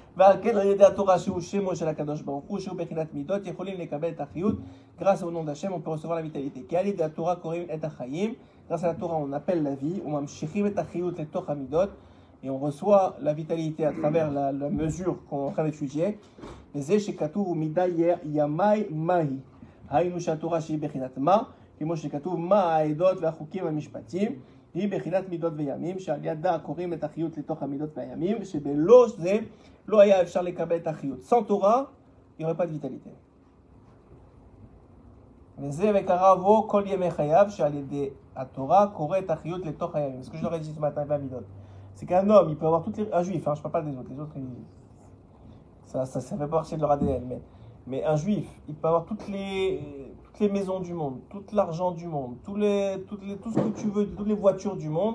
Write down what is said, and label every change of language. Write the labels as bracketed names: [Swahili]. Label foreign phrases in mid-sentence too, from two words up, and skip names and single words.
[French] Grâce au nom d'Hachem, on peut recevoir la vitalité. Grâce à la Torah, on appelle la vie. Et on reçoit la vitalité à travers la mesure qu'on est en train d'étudier. [Hebrew] היא בחינת מידות וימים, שעל ידה קוראים את החיות לתוך המידות והימים, שבלא זה לא היה אפשר לקבל את החיות. [French] Sans Torah, il n'y aurait pas de vitalité. [Hebrew] וזה וקרא בו כל ימי חייו, שעל ידי התורה קורא את החיות לתוך הימים. [French] Ce que je leur ai dit ce matin, c'est qu'un homme, il peut avoir toutes les... Un juif, hein, je ne parle pas des autres, ça fait pas partie de leur ADN, mais un juif, il peut avoir toutes les maisons du monde, tout l'argent du monde, tout ce que tu veux, toutes les voitures du monde.